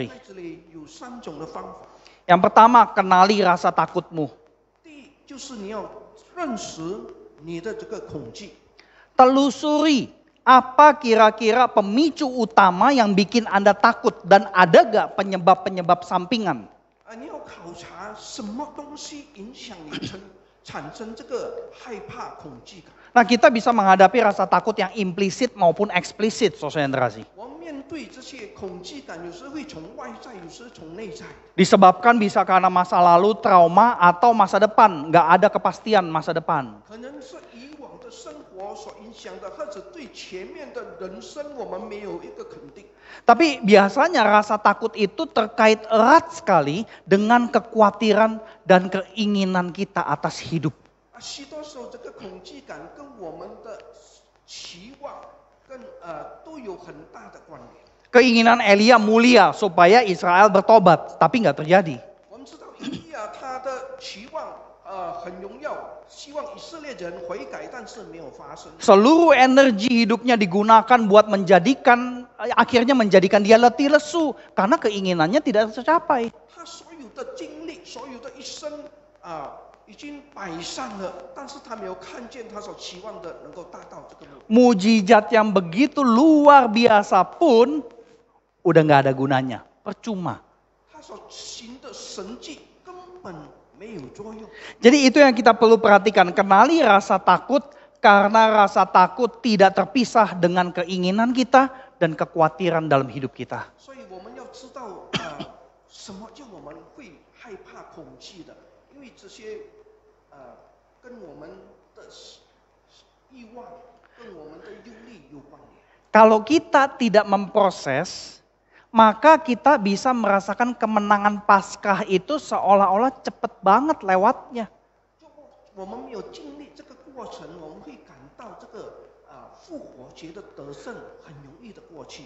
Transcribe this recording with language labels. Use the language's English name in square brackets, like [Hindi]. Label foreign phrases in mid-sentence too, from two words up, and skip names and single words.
[Chinese] 在这里有3种的方法。 [Indonesian] Yang pertama, kenali rasa takutmu. [Chinese] 第一，就是你要认识你的这个恐惧。 [Indonesian] Telusuri apa kira-kira pemicu utama yang bikin Anda takut dan ada gak penyebab-penyebab sampingan? [Chinese] 你要考察什么东西影响你产生这个害怕、恐惧感。 [Indonesian] Nah kita bisa menghadapi rasa takut yang implisit maupun eksplisit, saudara yang terkasih. [Chinese] 我们面对这些恐惧感，有时会从外在，有时从内在。 [Indonesian] Disebabkan bisa karena masa lalu, trauma, atau masa depan. Gak ada kepastian masa depan. [Chinese] 可能是以往的生活活所影响的，或者对前面的人生我们没有一个肯定。 [Indonesian] Tapi biasanya rasa takut itu terkait erat sekali dengan kekhawatiran dan keinginan kita atas hidup. [Chinese] 许多时候这个恐惧感跟我们的期望都有很大的关联。 [Indonesian] Keinginan Elia mulia supaya Israel bertobat, tapi nggak terjadi. [Chinese] 我们知道以利亚他的期望很荣耀，希望以色列人悔改，但是没有发生。 [Indonesian] Seluruh energi hidupnya digunakan buat akhirnya menjadikan dia letih lesu karena keinginannya tidak tercapai. [Chinese] 他所有的经历，所有的一生已经摆上了，但是他没有看见他所期望的能够达到这个目标。 [Indonesian] Mujizat yang begitu luar biasa pun udah nggak ada gunanya, percuma. [Chinese] 他所行的神迹根本没有作用。 [Indonesian] Jadi itu yang kita perlu perhatikan, kenali rasa takut karena rasa takut tidak terpisah dengan keinginan kita dan kekhawatiran dalam hidup kita. [Chinese] 所以我们要知道什么叫我们会害怕恐惧的，因为这些跟我们的欲望、跟我们的忧虑有关联。 [Indonesian] Kalau kita tidak memproses, maka kita bisa merasakan kemenangan Paskah itu seolah-olah cepet banget lewatnya. [Chinese] 我们没有经历这个过程，我们会感到这个复活节的得胜很容易的过去。